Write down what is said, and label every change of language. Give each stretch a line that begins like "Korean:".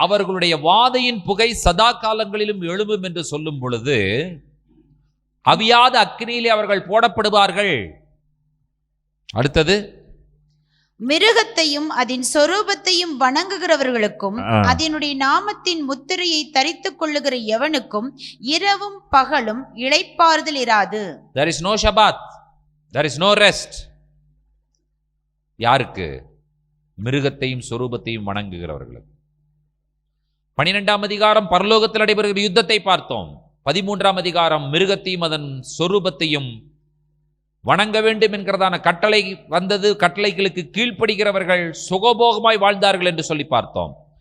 Tamil: அவர்களுடைய வாதையின் புகை சதா காலங்களிலும் எழும்பும் என்று சொல்லும் பொழுது அவியாத அக்னியிலே அவர்கள் போடப்படுவார்கள். அடுத்தது, மிருகத்தையும் அதன் சொரூபத்தையும் வணங்குகிறவர்களுக்கும் அதனுடைய நாமத்தின் முத்திரையை தரித்துக் கொள்ளுகிற எவனுக்கும் இரவும் பகலும் இளைப்பாறுதல் இராது.
English: There is no Shabbat, there is no rest.
Tamil: யாருக்கு? மிருகத்தையும் சொரூபத்தையும் வணங்குகிறவர்களுக்கு. 12ஆம் அதிகாரம் பரலோகத்தில் நடைபெறுகிற யுத்தத்தை பார்த்தோம். 13ஆம் அதிகாரம் மிருகத்தையும் அதன் சொரூபத்தையும் வணங்க வேண்டும் என்கிறதான கட்டளை வந்தது. கட்டளைகளுக்கு கீழ்ப்படுகிறவர்கள் சுகபோகமாய் வாழ்ந்தார்கள் என்று சொல்லி பார்த்தோம்.